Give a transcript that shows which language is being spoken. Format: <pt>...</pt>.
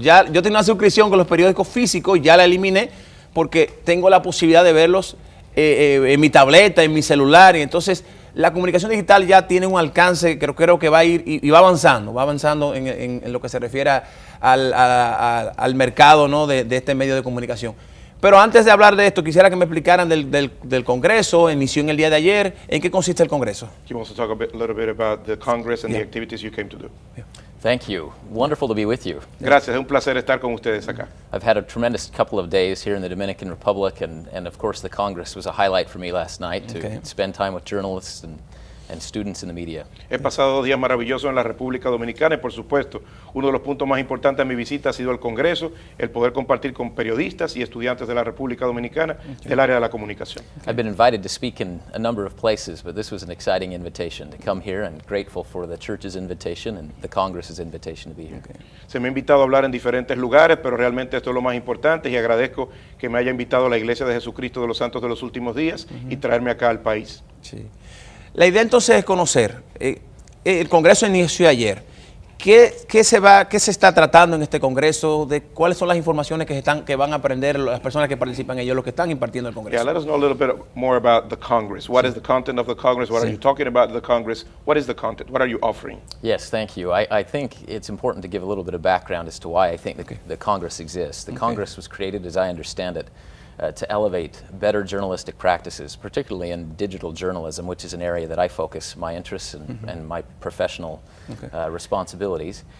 <es>Ya, yo tenía una suscripción con los periódicos físicos, ya la eliminé porque tengo la posibilidad de verlos en mi tableta, en mi celular, y entonces la comunicación digital ya tiene un alcance, creo que va a ir y va avanzando en lo que se refiere al mercado, ¿no?, de este medio de comunicación. Pero antes de hablar de esto, quisiera que me explicaran del Congreso, inició en el día de ayer. ¿En qué consiste el Congreso?</es> <en>You want to talk a little bit about the Congress and the activities you came to do? Yeah. Thank you. Wonderful to be with you.</en> <es>Gracias, es un placer estar con ustedes acá.</es> <en>I've had a tremendous couple of days here in the Dominican Republic, and of course the Congress was a highlight for me last night to spend time with journalists and students in the media.</en> <es>He pasado 2 días maravillosos en la República Dominicana y, por supuesto, uno de los puntos más importantes de mi visita ha sido el Congreso, el poder compartir con periodistas y estudiantes de la República Dominicana del área de la comunicación.</es> <en>I've been invited to speak in a number of places, but this was an exciting invitation to come here, and grateful for the church's invitation and the Congress's invitation to be here.</en> <es>Se me ha invitado a hablar en diferentes lugares, pero realmente esto es lo más importante y agradezco que me haya invitado a la Iglesia de Jesucristo de los Santos de los Últimos Días y traerme acá al país. Sí. La idea entonces es conocer, el Congreso inició ayer, ¿qué se está tratando en este Congreso? ¿Cuáles son las informaciones que van a aprender las personas que participan en ello, los que están impartiendo el Congreso?</es> <en>Yeah, let us know a little bit more about the Congress. What is the content of the Congress? What are you talking about the Congress? What is the content? What are you offering? Yes, thank you. I think it's important to give a little bit of background as to why I think the Congress exists. The Congress was created, as I understand it, to elevate better journalistic practices, particularly in digital journalism, which is an area that I focus my interests and my professional responsibilities.</en>